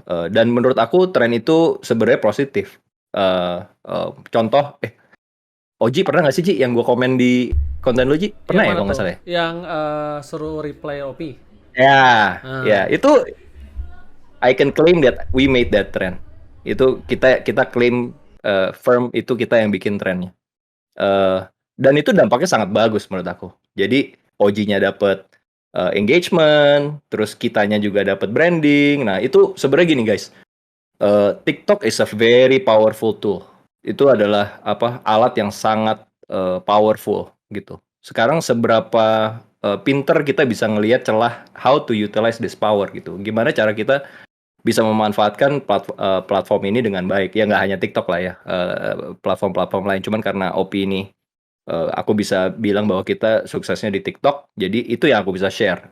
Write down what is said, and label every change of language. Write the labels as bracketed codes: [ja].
[id] Dan menurut aku tren itu sebenarnya positif. Contoh, Oji pernah nggak sih Ji yang gue komen di konten lu Ji? Pernah Yang mana kalau nggak tuh? salah ya? Yang suruh replay OP. Ya, Nah, ya itu [en] I can claim that we made that trend. [id] Itu kita claim firm itu kita yang bikin trennya. Dan itu dampaknya sangat bagus menurut aku. Jadi OG-nya dapat engagement, terus kitanya juga dapat branding. Nah, itu sebenarnya gini guys. [en] TikTok is a very powerful tool. [id] Itu adalah alat yang sangat powerful gitu. Sekarang seberapa pinter kita bisa ngelihat celah [en] how to utilize this power [id] gitu. Gimana cara kita bisa memanfaatkan platform ini dengan baik. Ya nggak hanya TikTok lah ya, platform-platform lain. Cuman karena OP ini aku bisa bilang bahwa kita suksesnya di TikTok, jadi itu yang aku bisa share.